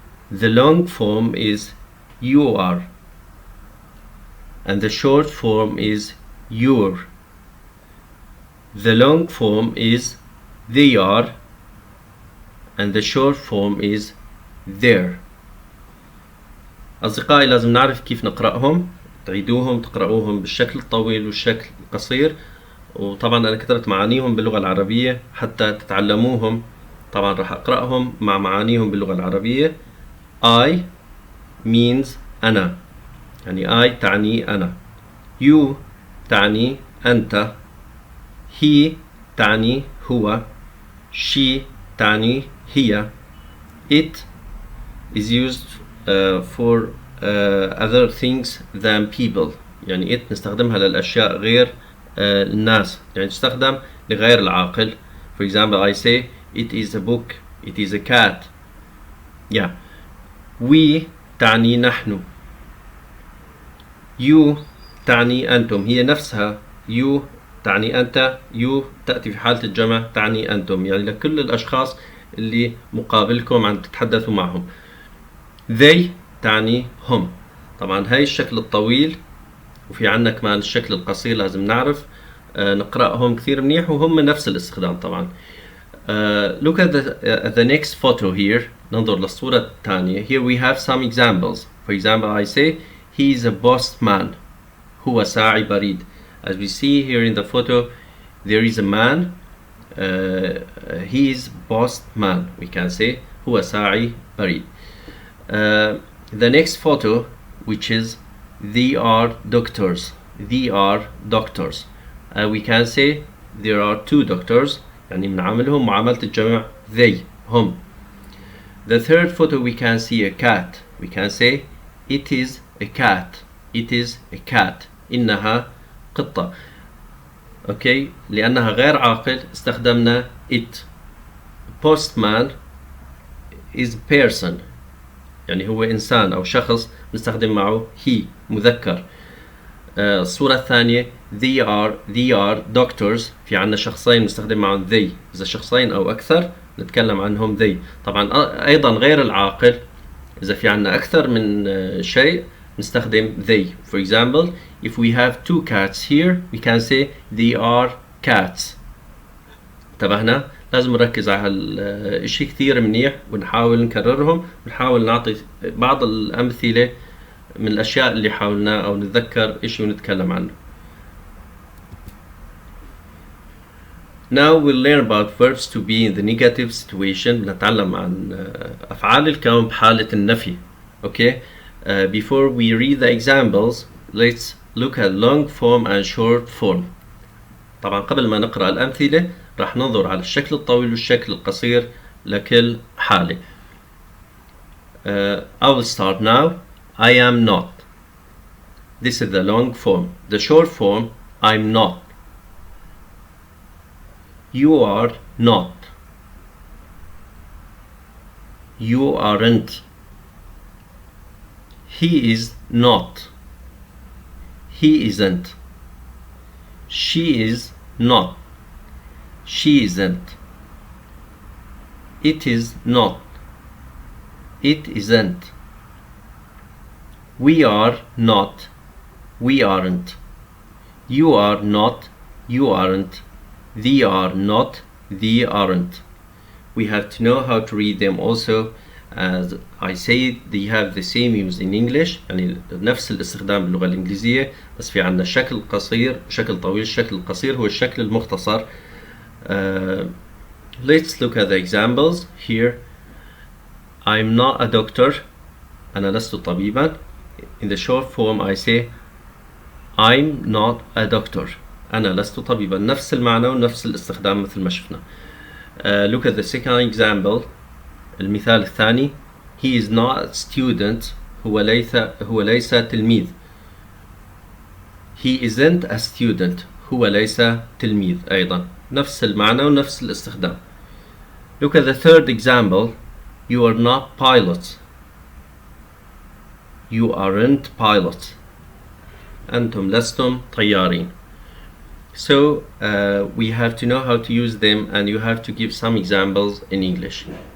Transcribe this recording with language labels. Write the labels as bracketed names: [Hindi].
[English] The long form is you are, and the short form is you're. The long form is they are, and the short form is there. [Arabic] أصدقائي لازم نعرف كيف نقرأهم، تعيدوهم تقرأوهم بالشكل الطويل والشكل القصير، وطبعا أنا كتبت معانيهم باللغة العربية حتى تتعلموهم. طبعا راح أقرأهم مع معانيهم باللغة العربية. [English] I means [Arabic] أنا، يعني I تعني أنا. You تعني أنت. He تعني هو. She تعني هي. [English] It is used for other things than people. [Arabic] يعني it نستخدمها للأشياء غير الناس، يعني تستخدم لغير العاقل. [English] For example, I say it is a book, it is a cat. [Arabic] Yeah. We تعني نحن. You تعني أنتم، هي نفسها. You تعني أنت. You تأتي في حالة الجمع تعني أنتم، يعني لكل الأشخاص اللي مقابلكم عم تتحدثوا معهم. They تعني هم. طبعا هاي الشكل الطويل، وفي عنا كمان الشكل القصير لازم نعرف نقرأهم كثير منيح، وهم نفس الاستخدام طبعا. [English] Look at the next photo here. [Arabic] ننظر للصورة الثانية. [English] Here we have some examples. For example, I say he is a postman. [Arabic] هو ساعي بريد. [English] As we see here in the photo, there is a man. He is postman. We can say [Arabic] هو ساعي بريد. [English] The next photo, which is they are doctors. They are doctors. We can say there are 2 doctors. [Arabic] يعني بنعاملهم معاملة الجمع they هم. [English] The third photo we can see a cat. We can say it is a cat. It is a cat. [Arabic] إنها قطة. Okay, لأنها غير عاقل استخدمنا it. [English] Postman is person. [Arabic] يعني هو إنسان أو شخص نستخدم معه he مذكر. الصورة الثانية [English] they are doctors. [Arabic] في عنا شخصين نستخدم معهم they. إذا شخصين أو أكثر نتكلم عنهم they. طبعا أيضا غير العاقل إذا في عنا أكثر من شيء نستخدم they. [English] For example, if we have two cats here we can say they are cats. [Arabic] انتبهنا؟ لازم نركز على هالشيء كثير منيح ونحاول نكررهم ونحاول نعطي بعض الأمثلة من الأشياء اللي حاولنا أو نتذكر إيش ونتكلم عنه. [English] Now we'll learn about verbs to be in the negative situation. [Arabic] بنتعلم عن أفعال الكون بحالة النفي. [English] Okay. Before we read the examples, let's look at long form and short form. [Arabic] طبعا قبل ما نقرأ الأمثلة راح ننظر على الشكل الطويل والشكل القصير لكل حالة. [English] I will start now. I am not. This is the long form. The short form, I'm not. You are not. You aren't. He is not. He isn't. She is not. She isn't. It is not. It isn't. We are not. We aren't. You are not. You aren't. They are not. They aren't. We have to know how to read them also. As I say, they have the same use in English. [Arabic] يعني نفس الاستخدام باللغة الإنجليزية بس في عندنا شكل قصير شكل طويل. الشكل القصير هو الشكل المختصر. [English] Let's look at the examples here. I'm not a doctor. [Arabic] أنا لست طبيبا. [English] In the short form I say I'm not a doctor. [Arabic] أنا لست طبيبا. نفس المعنى ونفس الاستخدام مثل ما شفنا. [English] Look at the second example. [Arabic] المثال الثاني. [English] He is not a student. [Arabic] هو ليس تلميذ. [English] He isn't a student. [Arabic] هو ليس تلميذ أيضا. نفس المعنى ونفس الاستخدام. [English] Look at the third example. You are not pilots. You aren't pilots. [Arabic] أنتم لستم طيارين. [English] So we have to know how to use them and you have to give some examples in English.